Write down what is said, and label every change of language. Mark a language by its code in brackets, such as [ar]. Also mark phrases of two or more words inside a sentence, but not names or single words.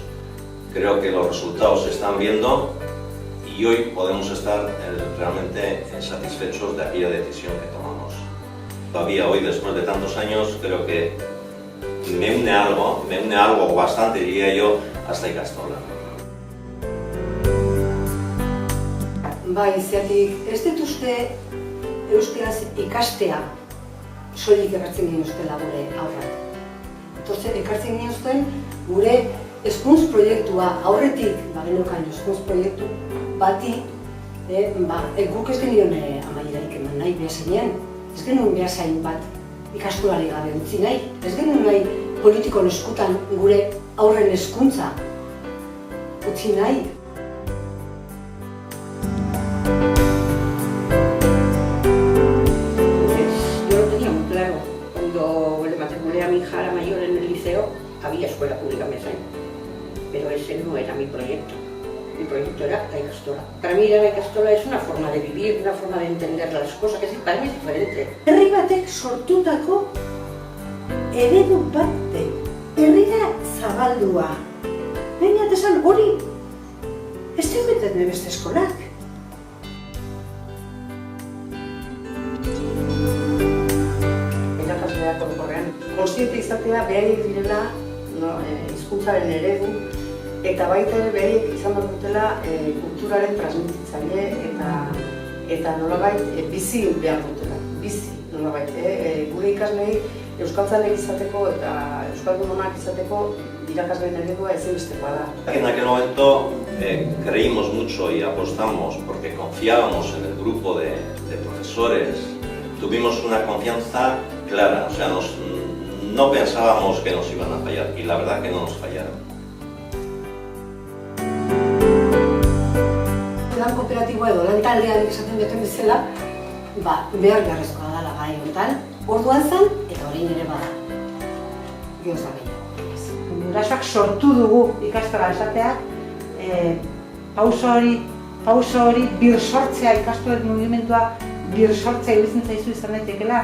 [es] Creo que los resultados se están viendo y hoy podemos estar realmente satisfechos de aquella decisión que tomamos. Todavía hoy, después de tantos años, creo que me une algo bastante, diría yo, hasta ikastola. [eu] Zergatik, ez dut uste euskaraz ikastea soilik ekartzen ginuztela gure aurrak. Ekartzen ginuzten gure hezkuntz proiektua aurretik, geneukan hezkuntz proiektu bati, guk ez genion amaierarik eman nahi Beasainen. Ez genuen Beasain bat ikastolari gabe utzi nahi. Ez genuen nahi politikon eskutan gure aurren hezkuntza utzi nahi. [es] Había escuela pública en Beasain, pero ese no era mi proyecto. Mi proyecto era la ikastola. Para mí la ikastola es una forma de vivir, una forma de entender las cosas, que para mí es diferente. [eu] Herri batek sortutako eredu bat, herrira zabaldua. Baina esan hori, ez dut beste eskolak. Irakasleak orokorrean kontziente izatea behaiek direla hizkuntzaren eredu eta baita ere behaiek izan behar dutela kulturaren transmititzaile eta nolabait bizi behar dutela. Bizi nolabait. Gure ikaslei euskaltzaleak izateko eta euskaldunak izateko irakasleen eredua ezinbestekoa da. [es] En aquel momento creímos mucho y apostamos porque confiábamos en el grupo de profesores. Tuvimos una confianza clara, o sea, no pensábamos que nos iban a fallar y la verdad que no nos fallaron. [eu] kooperatiboa edo lan taldean esaten duten bezala, behar beharrezkoa dela gai honetan, orduan zen eta orain ere bada. Gauza gehiago. Gurasoak sortu dugu ikastola esatea, pauso hori birsortzea, ikastolen mugimendua birsortzea iruditzen zaizu izan daitekeela.